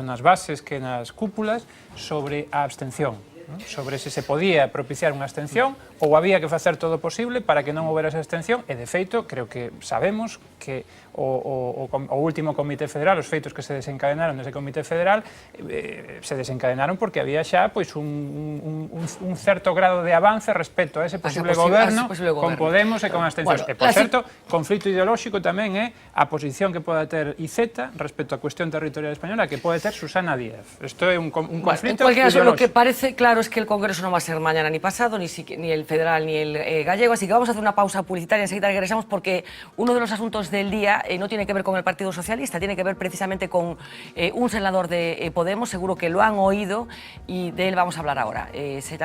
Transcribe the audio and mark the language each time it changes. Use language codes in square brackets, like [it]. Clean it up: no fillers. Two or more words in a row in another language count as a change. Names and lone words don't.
[gl] nas bases que nas cúpulas, sobre a abstención, sobre se podía propiciar unha abstención ou había que facer todo o posible para que non houbera esa abstención, e de feito, creo que sabemos que o último Comité Federal, os feitos que se desencadenaron nese Comité Federal, se desencadenaron porque había xa un certo grado de avance respecto a ese posible goberno con Podemos e con abstención. E, por certo, conflito ideolóxico tamén é a posición que poda ter IZ respecto á cuestión territorial española que pode ter Susana Díaz. Isto é un conflito ideolóxico. [es] Lo que parece claro es que el Congreso no va a ser mañana ni pasado, ni el federal ni el gallego, así que vamos a hacer una pausa publicitaria, enseguida regresamos porque uno de los asuntos del día no tiene que ver con el Partido Socialista, tiene que ver precisamente con un senador de Podemos, seguro que lo han oído y de él vamos a hablar ahora.